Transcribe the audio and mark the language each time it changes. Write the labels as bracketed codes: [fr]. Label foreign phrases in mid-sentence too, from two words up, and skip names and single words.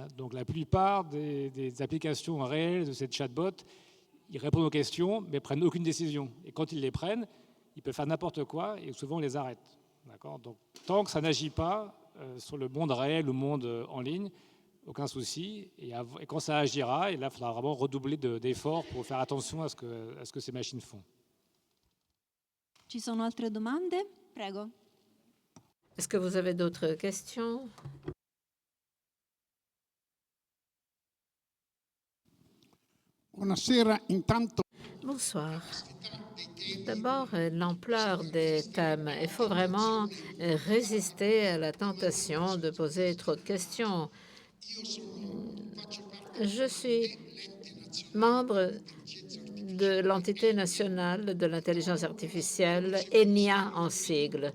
[fr] Donc la plupart des applications réelles de ces chatbots, ils répondent aux questions, mais prennent aucune décision. Et quand ils les prennent, ils peuvent faire n'importe quoi, et souvent on les arrête. D'accord. Donc tant que ça n'agit pas sur le monde réel ou le monde en ligne, aucun souci. Et quand ça agira, et là, il faudra vraiment redoubler d'efforts pour faire attention à ce que ces machines font. [it] Ci sono altre domande? Prego. [fr] Est-ce que vous avez d'autres questions? [it] Buonasera, intanto. [fr] Bonsoir. D'abord, l'ampleur des thèmes. Il faut vraiment résister à la tentation de poser trop de questions. Je suis membre de l'entité nationale de l'intelligence artificielle, ENIA en sigle.